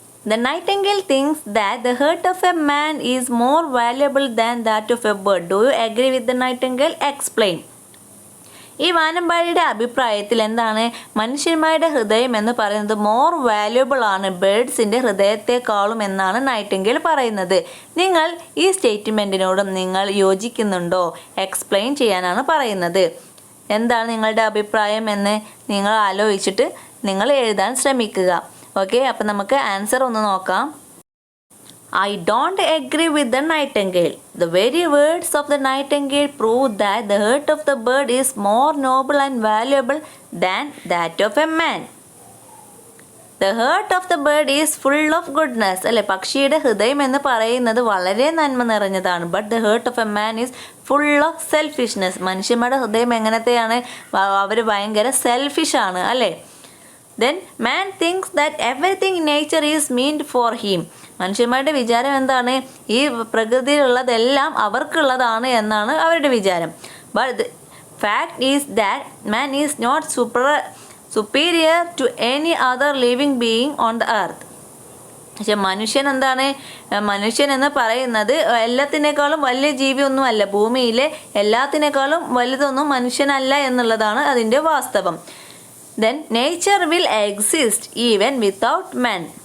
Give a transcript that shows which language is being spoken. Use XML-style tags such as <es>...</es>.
<en>The nightingale thinks that the heart of a man is more valuable than that of a bird. Do you agree with the nightingale? Explain.</en> <ml>ഈ വാനമ്പാടിയുടെ അഭിപ്രായത്തിൽ എന്താണ്? മനുഷ്യന്മാരുടെ ഹൃദയം എന്ന് പറയുന്നത്</ml> <en>more valuable</en> <ml>ആണ് ബേഡ്സിൻ്റെ ഹൃദയത്തെക്കാളും എന്നാണ് നൈറ്റിംഗേൽ പറയുന്നത്. നിങ്ങൾ ഈ സ്റ്റേറ്റ്മെൻറ്റിനോടും നിങ്ങൾ യോജിക്കുന്നുണ്ടോ? എക്സ്പ്ലെയിൻ ചെയ്യാനാണ് പറയുന്നത്. എന്താണ് നിങ്ങളുടെ അഭിപ്രായം എന്ന് നിങ്ങൾ ആലോചിച്ചിട്ട് നിങ്ങൾ എഴുതാൻ ശ്രമിക്കുക. ഓക്കെ, അപ്പം നമുക്ക് ആൻസർ ഒന്ന് നോക്കാം.</ml> <en>I don't agree with the nightingale. The very words of the nightingale prove that the heart of the bird is more noble and valuable than that of a man. The heart of the bird is full of goodness.</en> <ml>അല്ലെ, പക്ഷിയുടെ ഹൃദയം എന്ന് പറയുന്നത് വളരെ നന്മ നിറഞ്ഞതാണ്.</ml> <en>But the heart of a man is full of selfishness.</en> <ml>മനുഷ്യന്മാരുടെ ഹൃദയം എങ്ങനത്തെയാണ്? അവർ ഭയങ്കര സെൽഫിഷാണ് അല്ലേ.</ml> <en>Then man thinks that everything in nature is meant for him.</en> <ml>മനുഷ്യന്മാരുടെ വിചാരം എന്താണ്? ഈ പ്രകൃതിയിലുള്ളതെല്ലാം അവർക്കുള്ളതാണ് എന്നാണ് അവരുടെ വിചാരം.</ml> <en>But the fact is that man is not superior to any other living being on the earth.</en> <ml>പക്ഷെ മനുഷ്യൻ എന്താണ്? മനുഷ്യൻ എന്ന് പറയുന്നത് എല്ലാത്തിനേക്കാളും വലിയ ജീവിയൊന്നും അല്ല. ഭൂമിയിലെ എല്ലാത്തിനേക്കാളും വലുതൊന്നും മനുഷ്യനല്ല എന്നുള്ളതാണ് അതിൻ്റെ വാസ്തവം.</ml> <en>Then nature will exist even without man.</en>